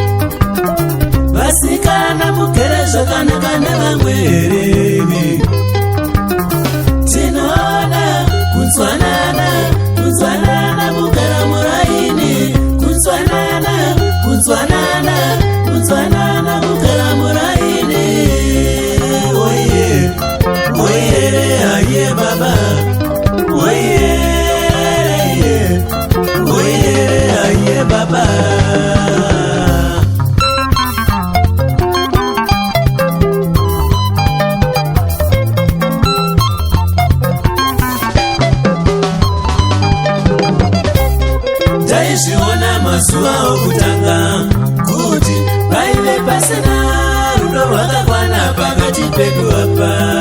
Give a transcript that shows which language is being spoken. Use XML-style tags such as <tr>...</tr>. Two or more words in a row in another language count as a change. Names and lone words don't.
<sn>Vasikana mugere zvakanaka nevamwe here? Tinoda kunzwanana, kunzwanana mugara muraini, kunzwanana, kunzwanana, kunzwanana mugara muraini. Oye, oye, aye baba, oye, oye, aye baba. Taizviona mazuva okutanga kuti paive pasina rudo rwakakwana pakati pedu apa.</sn>